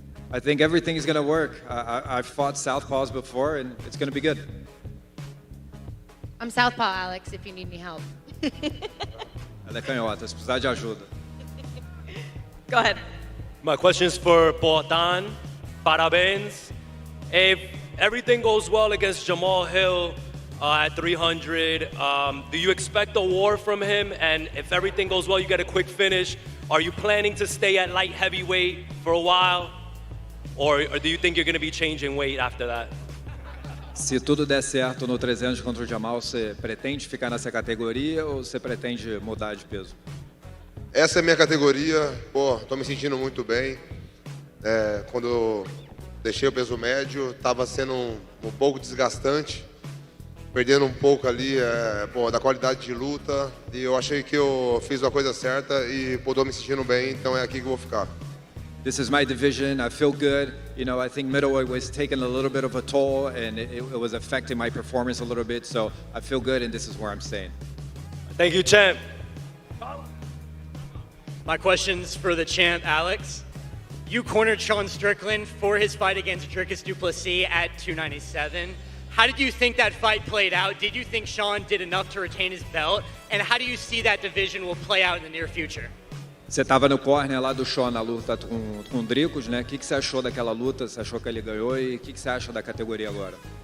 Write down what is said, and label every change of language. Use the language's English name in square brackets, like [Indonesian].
[English] I think everything is going to work. I've fought southpaws before, and it's going to be good. I'm southpaw, Alex, if you need any help. [Portuguese] Ela é canhota, se precisar de ajuda. [English] Go ahead. My question is for Poatan. [Portuguese] Parabéns. [English] If everything goes well against Jamal Hill at 300, do you expect a war from him? And if everything goes well, you get a quick finish, are you planning to stay at light heavyweight for a while? Or do you think you're going to be changing weight after that? [Portuguese] Se tudo der certo no 300 contra o Jamal, você pretende ficar nessa categoria ou você pretende mudar de peso? Essa é a minha categoria. Pô, tô me sentindo muito bem. Quando eu deixei o peso médio, estava sendo um pouco desgastante, perdendo um pouco ali da qualidade de luta. E eu achei que eu fiz a coisa certa e tô me sentindo bem, então é aqui que eu vou ficar. [English] This is my division. I feel good. I think middleweight was taking a little bit of a toll, and it was affecting my performance a little bit. So I feel good, and this is where I'm staying. Thank you, champ. My question's for the champ, Alex. You cornered Sean Strickland for his fight against Dricus du Plessis at 297. How did you think that fight played out? Did you think Sean did enough to retain his belt? And how do you see that division will play out in the near future? [Portuguese] Você estava no corner lá do Sean na luta com o Dricus, né? O que você achou daquela luta? Você achou que ele ganhou? E o que você acha da categoria agora?